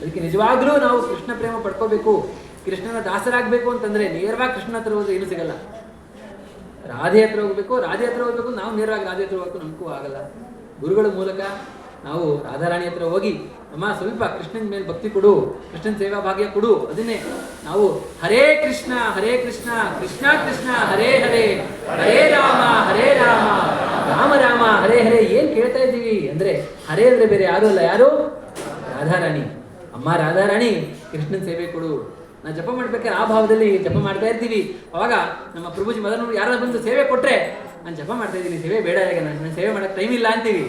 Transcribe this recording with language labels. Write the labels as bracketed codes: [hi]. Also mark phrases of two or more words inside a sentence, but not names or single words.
[kn] ಅದಕ್ಕೆ ನಿಜವಾಗ್ಲೂ ನಾವು ಕೃಷ್ಣ ಪ್ರೇಮ ಪಡ್ಕೋಬೇಕು, ಕೃಷ್ಣನ ದಾಸರಾಗಬೇಕು ಅಂತಂದ್ರೆ ನೇರವಾಗಿ ಕೃಷ್ಣನ ಹತ್ರ ಹೋದ್ರೆ ಏನು ಸಿಗಲ್ಲ. ರಾಧೆ ಹತ್ರ ಹೋಗ್ಬೇಕು, ರಾಧೆ ಹತ್ರ ಹೋಗ್ಬೇಕು, ನಾವು ನೇರವಾಗಿ ರಾಧೆ ಹತ್ರ ಹೋಗ್ಬೇಕು ನಮಗೂ ಆಗಲ್ಲ. ಗುರುಗಳ ಮೂಲಕ ನಾವು ರಾಧಾರಾಣಿ ಹತ್ರ ಹೋಗಿ ಅಮ್ಮ ಸ್ವಲ್ಪ ಕೃಷ್ಣನ ಮೇಲೆ ಭಕ್ತಿ ಕೊಡು, ಕೃಷ್ಣನ ಸೇವಾ ಭಾಗ್ಯ ಕೊಡು. ಅದನ್ನೇ ನಾವು ಹರೇ ಕೃಷ್ಣ ಕೃಷ್ಣ ಕೃಷ್ಣ ಹರೇ ಹರೇ ಹರೇ ರಾಮ ರಾಮ ರಾಮ ಹರೇ ಹರೇ ಏನ್ ಕೇಳ್ತಾ ಇದ್ದೀವಿ ಅಂದ್ರೆ, ಹರೇ ಅಂದ್ರೆ ಬೇರೆ ಯಾರು ಅಲ್ಲ, ಯಾರು? ರಾಧಾರಾಣಿ. ಅಮ್ಮ ರಾಧಾರಾಣಿ ಕೃಷ್ಣನ ಸೇವೆ ಕೊಡು. ನಾವು ಜಪ ಮಾಡ್ಬೇಕಾದ್ರೆ ಆ ಭಾವದಲ್ಲಿ ಜಪ ಮಾಡ್ತಾ ಇರ್ತೀವಿ. ಅವಾಗ ನಮ್ಮ ಪ್ರಭುಜಿ ಮೊದಲು ಯಾರು ಬಂದು ಸೇವೆ ಕೊಟ್ರೆ, ನಾನು ಜಪ ಮಾಡ್ತಾ ಇದ್ದೀನಿ, ಸೇವೆ ಬೇಡ, ಈಗ ನನ್ನ ಸೇವೆ ಮಾಡಕ್ಕೆ ಟೈಮ್ ಇಲ್ಲ ಅಂತೀವಿ.